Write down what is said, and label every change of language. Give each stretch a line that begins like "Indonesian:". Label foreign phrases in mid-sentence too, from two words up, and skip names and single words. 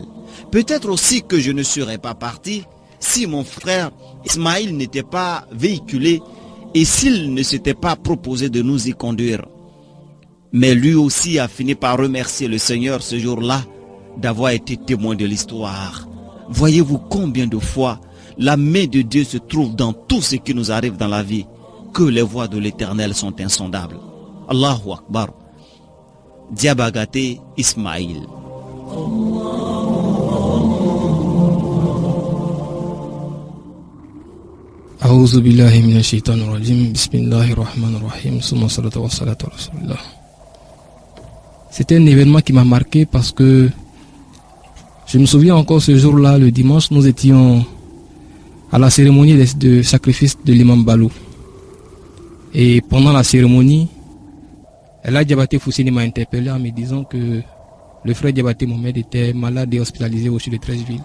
French: Peut-être aussi que je ne serais pas parti si mon frère Ismaïl n'était pas véhiculé et s'il ne s'était pas proposé de nous y conduire. Mais lui aussi a fini par remercier le Seigneur ce jour-là d'avoir été témoin de l'histoire. Voyez-vous combien de fois la main de Dieu se trouve dans tout ce qui nous arrive dans la vie, que les voies de l'Éternel sont insondables.
Arabic: الله أكبر. Diabagaté Ismaïl. أعوذ بالله من الشيطان الرجيم. بسم الله الرحمن الرحيم. ثم الصلاة و الصلاة على رسول الله.
French: C'était un événement qui m'a marqué parce que je me souviens encore ce jour-là, le dimanche, nous étions à la cérémonie de sacrifice de l'imam Balou. Et pendant la cérémonie, El Hadj Diabaté Foussine m'a interpellé en me disant que le frère Diabaté Mohamed était malade et hospitalisé au sud de Treichville.